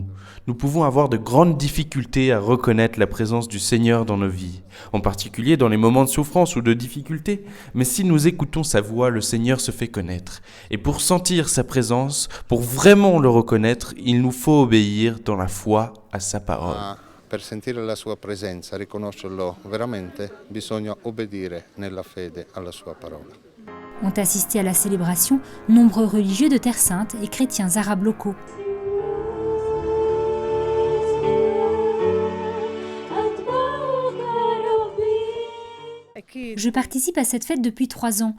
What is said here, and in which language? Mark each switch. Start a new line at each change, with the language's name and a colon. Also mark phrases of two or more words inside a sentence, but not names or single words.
French: Nous pouvons avoir de grandes difficultés à reconnaître la présence du Seigneur dans nos vies, en particulier dans les moments de souffrance ou de difficulté. Mais si nous écoutons sa voix, le Seigneur se fait connaître. Et pour sentir sa présence, pour vraiment le reconnaître, il nous faut obéir dans la foi à sa parole.
Italian: Per sentire la sua presenza, riconoscerlo veramente, bisogna obbedire nella fede alla sua parola.
French: Ont assisté à la célébration nombreux religieux de Terre Sainte et chrétiens arabes locaux. Je participe à cette fête depuis 3 ans.